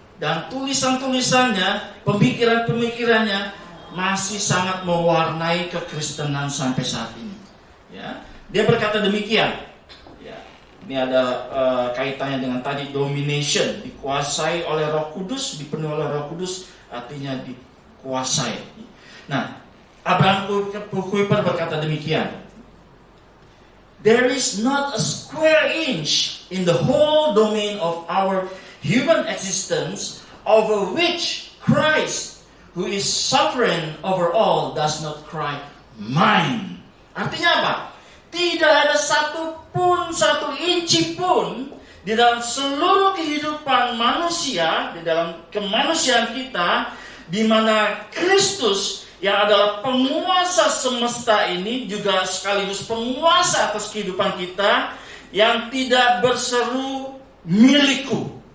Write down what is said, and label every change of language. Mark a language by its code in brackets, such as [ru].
[id] Dan tulisan-tulisannya, pemikiran-pemikirannya masih sangat mewarnai kekristenan sampai saat ini. Ya, dia berkata demikian. Ya, ini ada kaitannya dengan tadi domination, dikuasai oleh Roh Kudus, dipenuhi oleh Roh Kudus, artinya dikuasai. Nah, Abraham Kuyper berkata demikian. [en] There is not a square inch in the whole domain of our human existence over which Christ, who is sovereign over all, does not cry, mine. [id] Artinya apa? Tidak ada satu inci pun di dalam seluruh kehidupan manusia, di dalam kemanusiaan kita, di mana Kristus yang adalah penguasa semesta ini juga sekaligus penguasa atas kehidupan kita, yang tidak berseru milikku.